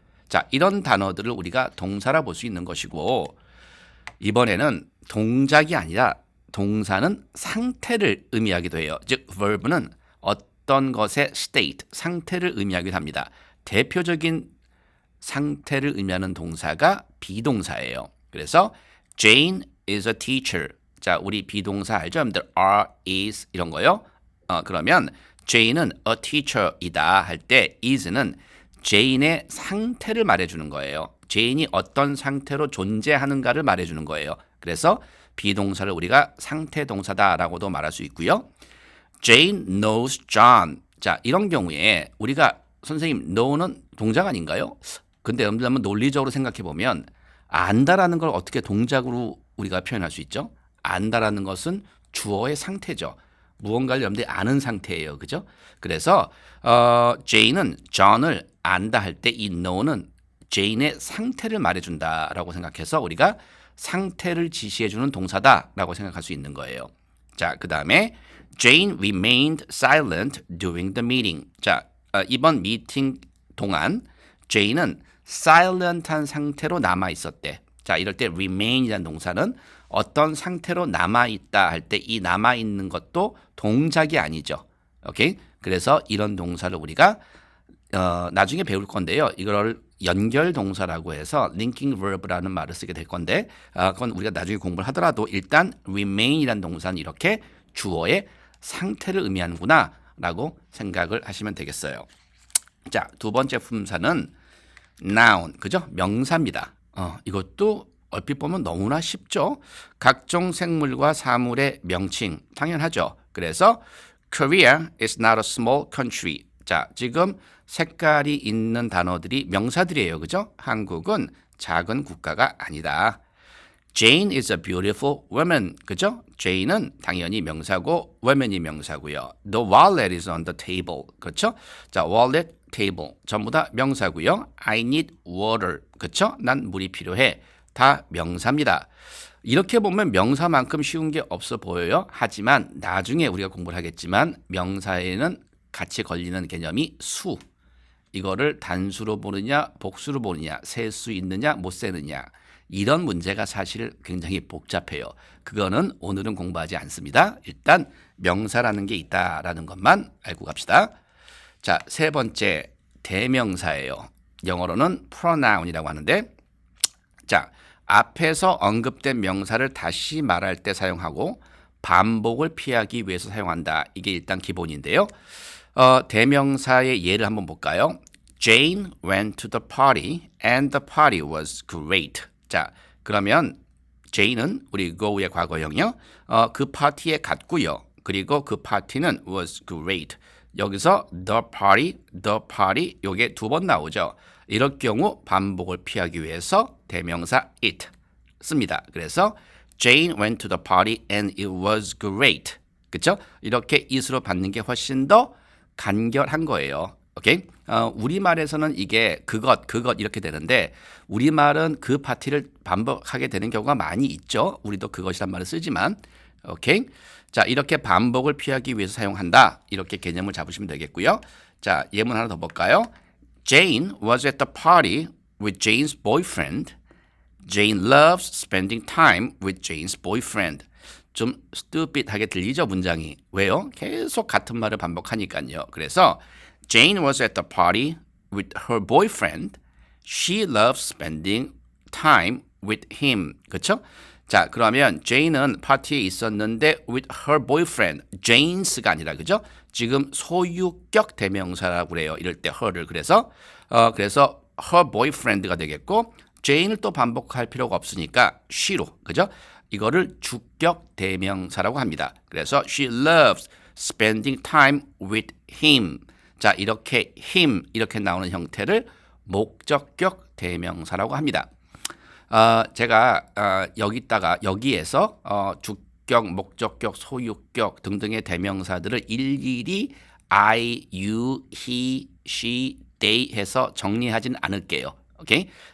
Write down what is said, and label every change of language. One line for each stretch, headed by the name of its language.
Korean: 자, 이런 단어들을 우리가 동사라 볼 수 있는 것이고 이번에는 동작이 아니라 동사는 상태를 의미하기도 해요. 즉 verb는 어떤 것의 state, 상태를 의미하기도 합니다. 대표적인 상태를 의미하는 동사가 비동사예요.
English: 그래서 Jane is a teacher.
Korean: 자, 우리 비동사 알죠? 여러분들 are, is 이런 거요. 그러면 Jane은
English: a teacher
Korean: 이다 할 때 is는 Jane의 상태를 말해주는 거예요. Jane이 어떤 상태로 존재하는가를 말해주는 거예요. 그래서 비동사를 우리가 상태 동사다라고도 말할 수 있고요.
English: Jane knows John.
Korean: 자, 이런 경우에 우리가 선생님 know는 동작 아닌가요? 근데 여러분들 한번 논리적으로 생각해 보면 안다라는 걸 어떻게 동작으로 우리가 표현할 수 있죠? 안다라는 것은 주어의 상태죠. 무언가를 여러분들이 아는 상태예요. 그죠? 그래서 Jane은 John을 안다 할 때 이 know는 Jane의 상태를 말해준다라고 생각해서 우리가 상태를 지시해주는 동사다라고 생각할 수 있는 거예요.
English: 자, 그 다음에 Jane remained silent during the meeting.
Korean: 자, 이번 미팅 동안 Jane은 silent한 상태로 남아 있었대. 자, 이럴 때 remain이라는 동사는 어떤 상태로 남아 있다 할 때 이 남아 있는 것도 동작이 아니죠. 오케이? 그래서 이런 동사를 우리가 나중에 배울 건데요. 이걸 연결 동사라고 해서 linking verb라는 말을 쓰게 될 건데 그건 우리가 나중에 공부를 하더라도 일단 remain이라는 동사는 이렇게 주어의 상태를 의미하는구나 라고 생각을 하시면 되겠어요. 자, 두 번째 품사는 noun, 그죠? 명사입니다. 이것도 얼핏 보면 너무나 쉽죠. 각종 생물과 사물의 명칭, 당연하죠.
English: 그래서 Korea is not a small country.
Korean: 자, 지금 색깔이 있는 단어들이 명사들이에요. 그죠? 한국은 작은 국가가 아니다.
English: Jane is a beautiful woman.
Korean: 그죠? Jane은 당연히 명사고 woman이 명사고요.
English: The wallet is on the table.
Korean: 그렇죠? 자, wallet, table 전부 다 명사고요.
English: I need water.
Korean: 그렇죠? 난 물이 필요해. 다 명사입니다. 이렇게 보면 명사만큼 쉬운 게 없어 보여요. 하지만 나중에 우리가 공부를 하겠지만 명사에는 같이 걸리는 개념이 수. 이거를 단수로 보느냐 복수로 보느냐 셀 수 있느냐 못 세느냐 이런 문제가 사실 굉장히 복잡해요. 그거는 오늘은 공부하지 않습니다. 일단 명사라는 게 있다라는 것만 알고 갑시다. 자, 세 번째 대명사예요. 영어로는 pronoun이라고 하는데 자, 앞에서 언급된 명사를 다시 말할 때 사용하고 반복을 피하기 위해서 사용한다. 이게 일단 기본인데요. 대명사의 예를 한번 볼까요?
English: Jane went to the party and the party was great.
Korean: 자, 그러면 Jane은 우리 go의 과거형이요. 그 파티에 갔고요. 그리고 그 파티는
English: was great.
Korean: 여기서 the party 요게 두 번 나오죠. 이럴 경우 반복을 피하기 위해서 대명사 it 씁니다.
English: 그래서 Jane went to the party and it was great.
Korean: 그렇죠? 이렇게 it으로 받는 게 훨씬 더 간결한 거예요. 오케이? 우리말에서는 이게 그것 이렇게 되는데 우리말은 그 파티를 반복하게 되는 경우가 많이 있죠. 우리도 그것이란 말을 쓰지만 오케이? 자, 이렇게 반복을 피하기 위해서 사용한다. 이렇게 개념을 잡으시면 되겠고요. 자, 예문 하나 더 볼까요?
English: Jane was at the party with Jane's boyfriend. Jane loves spending time with Jane's boyfriend.
Korean: 좀 stupid하게 들리죠, 문장이. 왜요? 계속 같은 말을 반복하니까요.
English: 그래서 Jane was at the party with her boyfriend. She loves spending time with him.
Korean: 그렇죠? 자, 그러면 Jane은 파티에 있었는데
English: with her boyfriend.
Korean: Jane's가 아니라 그죠? 지금 소유격 대명사라고 그래요. 이럴 때 her를. 그래서 her boyfriend가 되겠고 Jane을 또 반복할 필요가 없으니까 she로. 그죠? 이거를 주격 대명사라고 합니다.
English: 그래서 she loves spending time with him.
Korean: 자, 이렇게 him 이렇게 나오는 형태를 목적격 대명사라고 합니다. 제가 여기에서 주격, 목적격, 소유격 등등의 대명사들을 일일이 I, you, he, she, they 해서 정리하진 않을게요. 오케이?